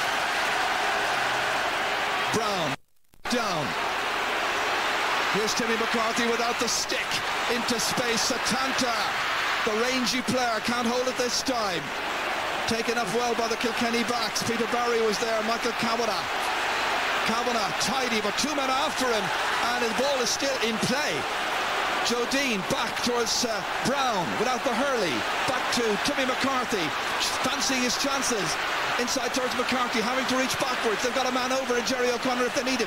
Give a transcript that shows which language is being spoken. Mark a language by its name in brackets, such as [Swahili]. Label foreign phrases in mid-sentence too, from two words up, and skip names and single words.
[English] Brown down. Here's Timmy McCarthy without the stick. Into space. Satanta, the rangy player, can't hold it this time. Taken up well by the Kilkenny backs. Peter Barry was there. Michael Kavanagh. Kavanagh tidy, but two men after him, and the ball is still in play. Joe Dean back towards Brown without the Hurley. Back to Timmy McCarthy, fancying his chances. Inside towards McCarthy, having to reach backwards. They've got a man over in Jerry O'Connor if they need him.